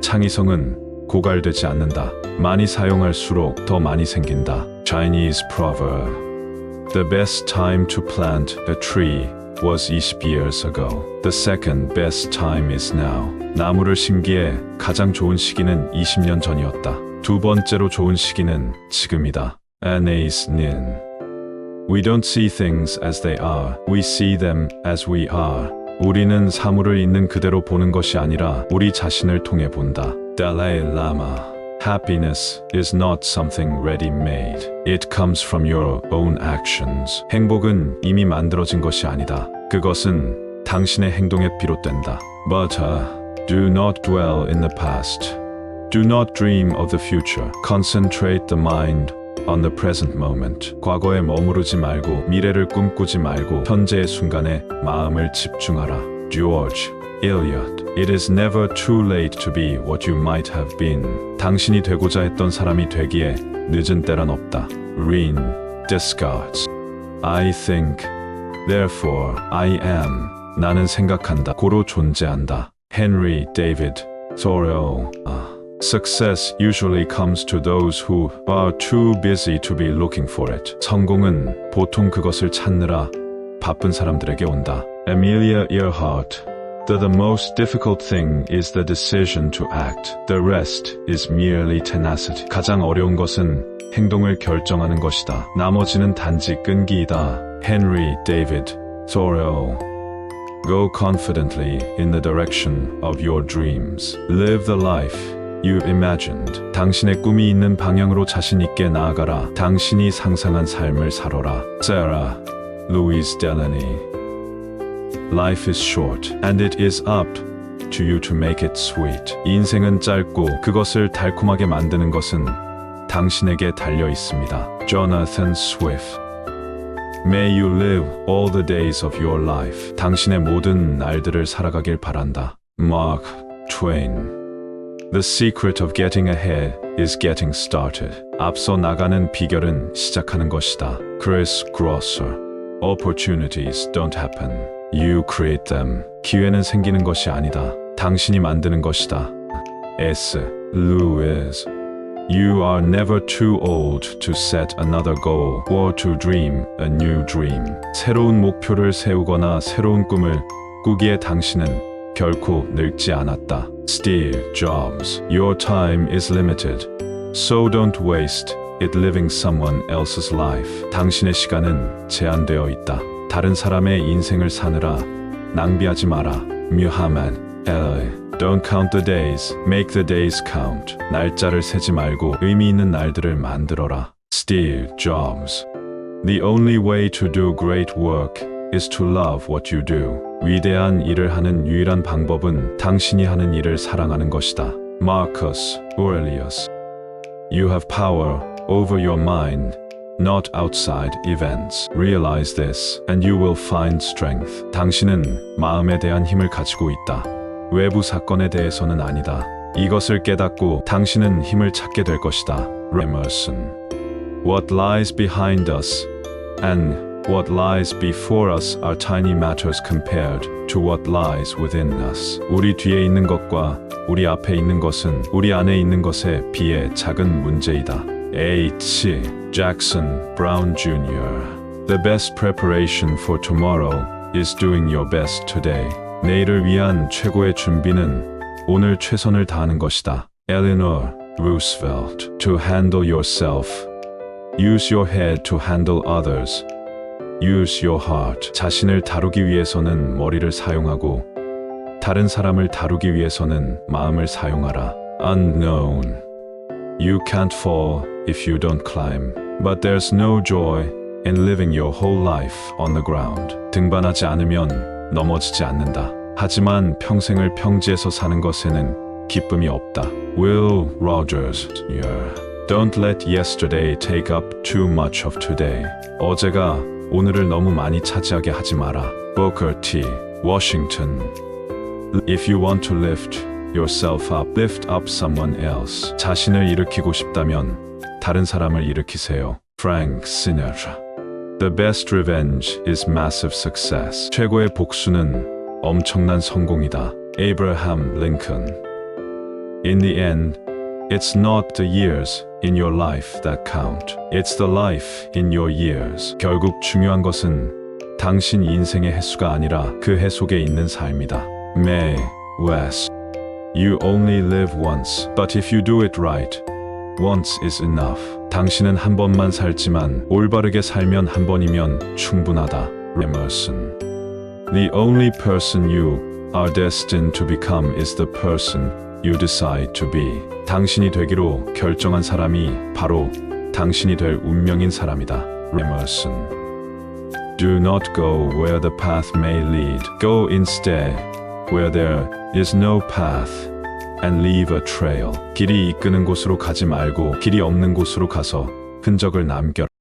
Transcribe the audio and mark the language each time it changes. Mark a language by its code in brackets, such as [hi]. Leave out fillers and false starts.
[ko] 창의성은 고갈되지 않는다. 많이 사용할수록 더 많이 생긴다. [en] Chinese proverb. The best time to plant a tree was 20 years ago. The second best time is now. [ko] 나무를 심기에 가장 좋은 시기는 20년 전이었다. 두 번째로 좋은 시기는 지금이다. [en] Anais Nin. We don't see things as they are. We see them as we are. [ko] 우리는 사물을 있는 그대로 보는 것이 아니라 우리 자신을 통해 본다. [en] Dalai Lama. Happiness is not something ready-made. It comes from your own actions. [ko] 행복은 이미 만들어진 것이 아니다. 그것은 당신의 행동에 비롯된다. [en] But do not dwell in the past. Do not dream of the future. Concentrate the mind on the present moment. [ko] 과거에 머무르지 말고 미래를 꿈꾸지 말고 현재의 순간에 마음을 집중하라. [en] George Eliot. It is never too late to be what you might have been. [ko] 당신이 되고자 했던 사람이 되기에 늦은 때란 없다. [en] René Descartes. I think, therefore I am. [ko] 나는 생각한다. 고로 존재한다. Henry David Thoreau. [en] Success usually comes to those who are too busy to be looking for it. [ko] 성공은 보통 그것을 찾느라 바쁜 사람들에게 온다. [en] Amelia Earhart. The most difficult thing is the decision to act. The rest is merely tenacity. [ko] 가장 어려운 것은 행동을 결정하는 것이다. 나머지는 단지 끈기이다. [en] Henry David Thoreau. Go confidently in the direction of your dreams. Live the life you imagined. [ko] 당신의 꿈이 있는 방향으로 자신 있게 나아가라. 당신이 상상한 삶을 살아라. [en] Sarah Louise Delany. Life is short, and it is up to you to make it sweet. [ko] 인생은 짧고 그것을 달콤하게 만드는 것은 당신에게 달려 있습니다. Jonathan Swift. [en] May you live all the days of your life. [ko] 당신의 모든 날들을 살아가길 바란다. [en] Mark Twain. The secret of getting ahead is getting started. [ko] 앞서 나가는 비결은 시작하는 것이다. [en] Chris Grosser. Opportunities don't happen. You create them. [ko] 기회는 생기는 것이 아니다. 당신이 만드는 것이다. S. Lewis. [en] You are never too old to set another goal or to dream a new dream. [ko] 새로운 목표를 세우거나 새로운 꿈을 꾸기에 당신은 결코 늙지 않았다. [en] Steve Jobs. Your time is limited. So don't waste it living someone else's life. [ko] 당신의 시간은 제한되어 있다. 다른 사람의 인생을 사느라 낭비하지 마라. [en] Muhammad Ali. Don't count the days, make the days count. [ko] 날짜를 세지 말고 의미 있는 날들을 만들어라. [en] Steve Jobs. The only way to do great work is to love what you do. [ko] 위대한 일을 하는 유일한 방법은 당신이 하는 일을 사랑하는 것이다. [en] Marcus Aurelius. You have power over your mind, not outside events. Realize this, and you will find strength. [ko] 당신은 마음에 대한 힘을 가지고 있다. 외부 사건에 대해서는 아니다. 이것을 깨닫고 당신은 힘을 찾게 될 것이다. [en] Emerson. What lies behind us and what lies before us are tiny matters compared to what lies within us. [ko] 우리 뒤에 있는 것과 우리 앞에 있는 것은 우리 안에 있는 것에 비해 작은 문제이다. [en] H. Jackson Brown Jr. The best preparation for tomorrow is doing your best today. [ko] 내일을 위한 최고의 준비는 오늘 최선을 다하는 것이다. [en] Eleanor Roosevelt. To handle yourself, use your head to handle others. Use your heart. [ko] 자신을 다루기 위해서는 머리를 사용하고 다른 사람을 다루기 위해서는 마음을 사용하라. [en] Unknown. You can't fall if you don't climb. But there's no joy in living your whole life on the ground. [ko] 등반하지 않으면 넘어지지 않는다. 하지만 평생을 평지에서 사는 것에는 기쁨이 없다. [en] Will Rogers. Don't let yesterday take up too much of today. [ko] 어제가 오늘을 너무 많이 차지하게 하지 마라. [en] Booker T. Washington. If you want to lift yourself up, lift up someone else. [ko] 자신을 일으키고 싶다면 다른 사람을 일으키세요. [en] Frank Sinatra. The best revenge is massive success. [ko] 최고의 복수는 엄청난 성공이다. [en] Abraham Lincoln. In the end, it's not the years in your life that count. It's the life in your years. [ko] 결국 중요한 것은 당신 인생의 횟수가 아니라 그 해 속에 있는 삶이다. [en] Mae West. You only live once, but if you do it right, once is enough. [ko] 당신은 한 번만 살지만 올바르게 살면 한 번이면 충분하다. [en] Emerson. The only person you are destined to become is the person you decide to be. [ko] 당신이 되기로 결정한 사람이 바로 당신이 될 운명인 사람이다. [en] Emerson. Do not go where the path may lead. Go instead where there is no path and leave a trail. [ko] 길이 이끄는 곳으로 가지 말고 길이 없는 곳으로 가서 흔적을 남겨라.